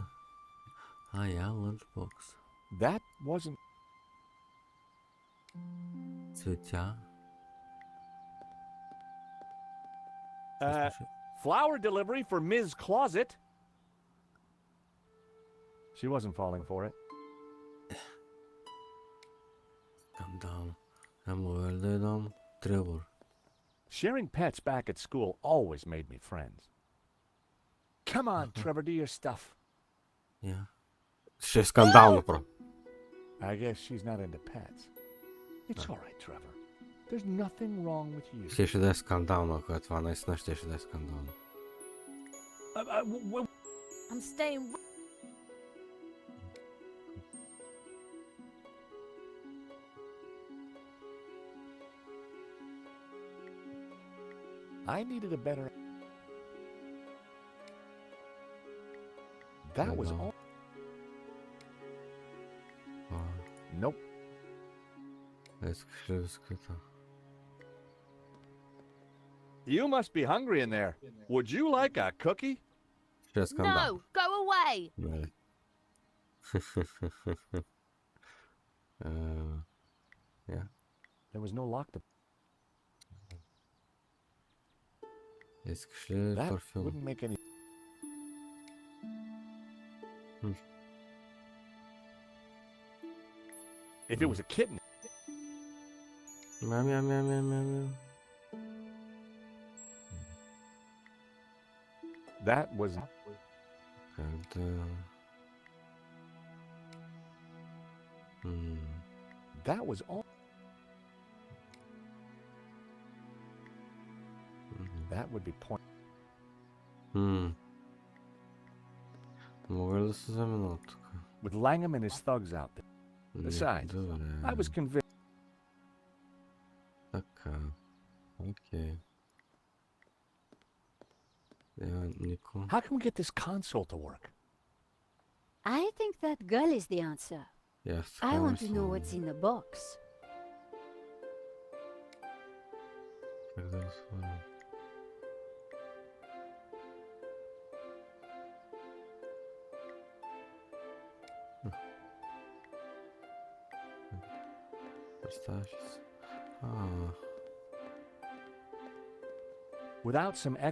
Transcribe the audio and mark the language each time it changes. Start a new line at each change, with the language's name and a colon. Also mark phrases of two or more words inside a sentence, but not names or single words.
Bulgarian: Я,
English: lunchbox. That wasn't...
Bulgarian: Цветя.
English: Flower delivery for Ms. Closet. She wasn't falling for it.
Bulgarian: Скандал. Мога ли да й дам Тревор?
English: Sharing pets back at school always made me friends. Come on, Trevor, do your stuff. Я. Ще е скандално, про. I guess she's not into pets. It's all right, Trevor. There's nothing wrong with you.
Bulgarian: Щеше да е скандално, ако това наистина щеше да е скандално.
English: I'm staying. I needed a better... That was all... Nope.
Bulgarian: Искаш ли бисквита?
English: You must be hungry in there. Would you like a cookie?
Bulgarian: Ще е скандал.
English: No, go away.
Bulgarian: Нали. Я.
English: There was no lock to...
Bulgarian: Искаш ли
English: That
Bulgarian: парфюм?
English: wouldn't make any... If it was a kitten...
Bulgarian: Мяу, мяу, мяу, мяу, мяу, мяу.
English: That was...
Russian: Когда...
English: That was all... That would be point...
Bulgarian: Мога ли да се замина от тук?
English: With Langham and his thugs out there. Besides, I was convinced...
Bulgarian: Така. Окей. Нико.
English: How can we get this console to work? I think that girl is the answer. I want to know what's in the box.
Bulgarian: Как да го свалям? Представяш ли си?
English: Without some...